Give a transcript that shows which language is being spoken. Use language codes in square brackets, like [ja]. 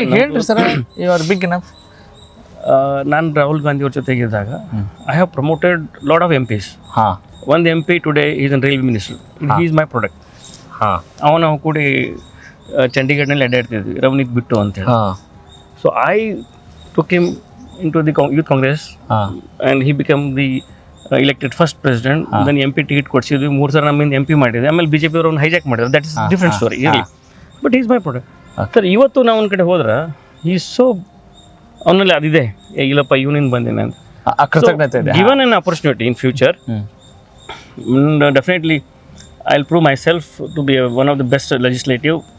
[kn] ಹೇಳ್ರಿ sir, [en] You are big enough. [kn] ನಾನು ರಾಹುಲ್ ಗಾಂಧಿ ಅವ್ರ ಜೊತೆಗಿದ್ದಾಗ [en] I have promoted lot of MPs. ಒಂದು MP today is an railway minister. He is my product. [kn] ಅವನು ಕೂಡಿ ಚಂಡೀಗಢನಲ್ಲಿ ಅಡ್ಡಾಡ್ತಿದ್ವಿ, ರವನೀತ್ ಬಿಟ್ಟು ಅಂತೇಳಿ. [en] So I took him into the youth congress, and he became the elected first president. [kn] Then MP ticket ಕೊಡ್ಸಿದ್ವಿ, 3 ಸಲ ನಮ್ಮಿಂದ MP ಮಾಡಿದ್ವಿ. ಆಮೇಲೆ BJP ಅವ್ರನ್ನ ಹೈಜಾಕ್ ಮಾಡಿದ್ರು. [en] that is different story [kn] ಇರಲಿ. [en] But is my product sir. [kn] ಇವತ್ತು ನಾವು ಒಂದು ಕಡೆ ಹೋದ್ರೆ ಈ ಸೋ ಅವನಲ್ಲಿ ಅದಿದೆ, ಇಲ್ಲಪ್ಪ ಇವನಿಂದ ಬಂದಿನ ಅಂತ. [en] Given an opportunity in future, definitely I will prove myself to be one of the best legislative.